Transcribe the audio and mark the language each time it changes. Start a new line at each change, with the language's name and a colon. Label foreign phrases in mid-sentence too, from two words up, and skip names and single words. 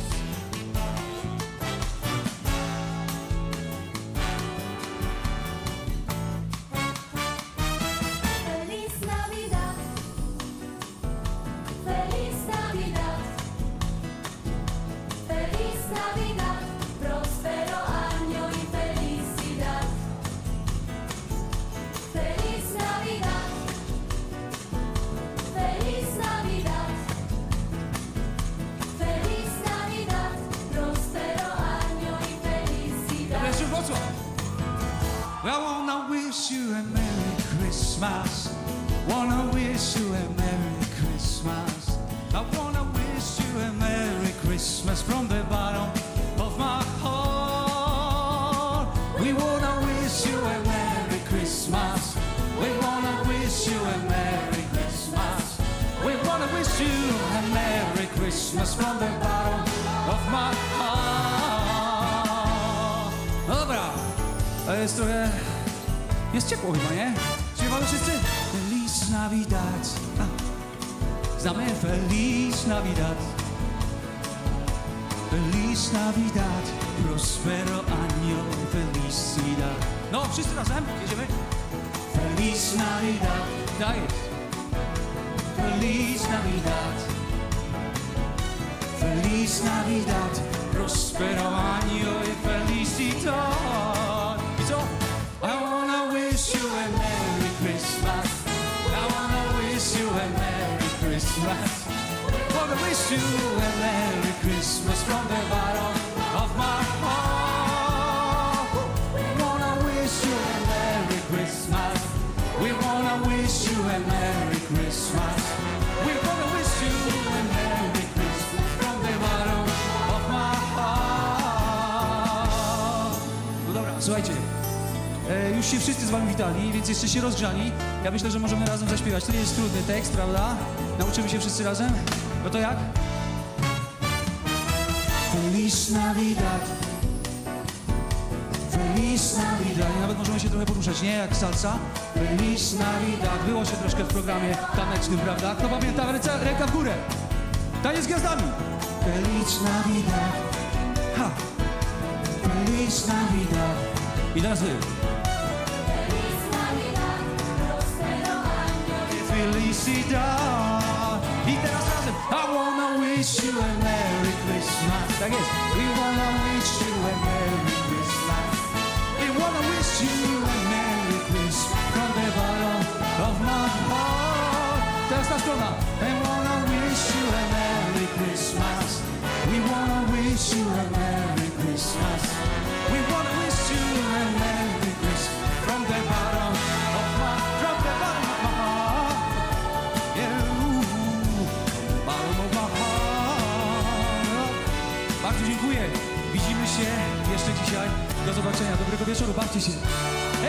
Spanish: Feliz Navidad, feliz Navidad, feliz Navidad, próspero año y felicidad. Feliz Navidad, feliz Navidad, feliz Navidad, próspero año y felicidad.
Polish: Jeszcze mocno.
English: I wanna wish you a Merry Christmas. Wanna wish you a Merry Christmas. I wanna wish you a Merry Christmas from the bottom of my heart. We wanna wish you a Merry Christmas. We wanna wish you a Merry Christmas. We wanna wish you a Merry Christmas from the bottom of my heart.
Polish: No dobra, to jest trochę... Jest ciepło chyba, nie? Śpiewamy wszyscy?
Spanish: Feliz Navidad. Znamy Feliz Navidad. Feliz Navidad. Prospero año y felicidad.
Polish: No, wszyscy razem, jedziemy.
Spanish: Feliz Navidad.
Polish: Tak jest.
Spanish: Feliz Navidad. Feliz Navidad. Prospero año y felicidad.
Polish: I co?
English: I wanna wish you a Merry Christmas. I wanna wish you a Merry Christmas. Wanna wish you a Merry Christmas from the bottom of my heart. We wanna wish you a Merry Christmas. We wanna wish you a Merry Christmas. We wanna wish you a Merry Christmas from the bottom of my heart.
Polish: No dobra, słuchajcie. Już się wszyscy z wami witali, więc jeszcze się rozgrzani. Ja myślę, że możemy razem zaśpiewać. To nie jest trudny tekst, prawda? Nauczymy się wszyscy razem? No to jak?
Spanish: Feliz Navidad. Feliz Navidad.
Polish: I nawet możemy się trochę poruszać, nie? Jak salsa.
Spanish: Feliz Navidad.
Polish: Było się troszkę w programie tanecznym, prawda? Kto pamięta? Ręka w górę. Taniec z gwiazdami.
Spanish: Feliz Navidad. Ha. Feliz Navidad.
Polish: I teraz wy.
Spanish: Feliz Navidad, próspero año y Felicidad.
Polish: I teraz razem.
English: I wanna wish you a Merry Christmas.
Polish: Tak jest.
English: We wanna wish you a Merry Christmas. We wanna wish you a Merry Christmas from the bottom of my heart.
Polish: Teraz ta strona.
English: I wanna wish you a Merry Christmas. We wanna wish you a Merry Christmas. We wanna wish you a Merry Christmas from the bottom of my heart. Yeah, bottom of my heart.
Polish: Bardzo dziękuję. Widzimy się jeszcze dzisiaj. Do zobaczenia. Dobrego wieczoru. Bawcie się.